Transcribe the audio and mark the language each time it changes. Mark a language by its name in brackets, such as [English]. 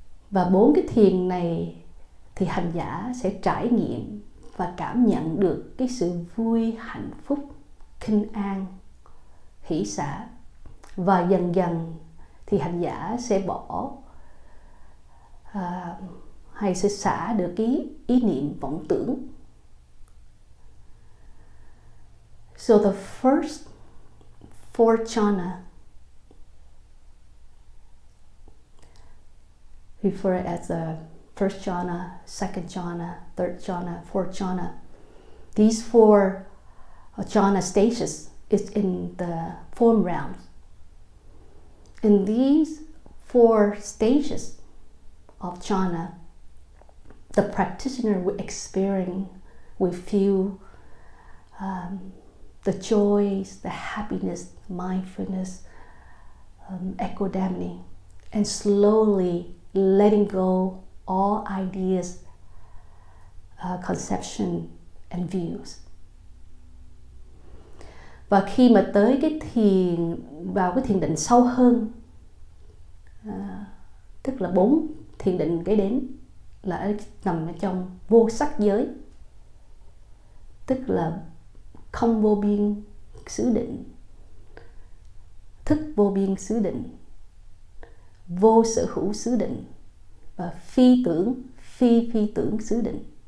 [Vietnamese] Và 4 cái thiền này thì hành giả sẽ trải nghiệm và cảm nhận được cái sự vui, hạnh phúc, khinh an, hỷ xả. Và dần dần thì hành giả sẽ bỏ hay sẽ xả được cái ý niệm vọng tưởng. [English] So the first 4 jhana, refer as the first jhana, second jhana, third jhana, fourth jhana. These 4 jhana stages is in the form realms. In these 4 stages of jhana, the practitioner will feel the joys, the happiness, mindfulness, equanimity, and slowly letting go all ideas, conception and views. [Vietnamese] Và khi mà tới cái vào cái thiền định sâu hơn, tức là 4 thiền định kế đến là nằm ở trong vô sắc giới, tức là không vô biên xứ định, thức vô biên xứ định, vô sở hữu xứ định và phi tưởng, phi tưởng xứ định.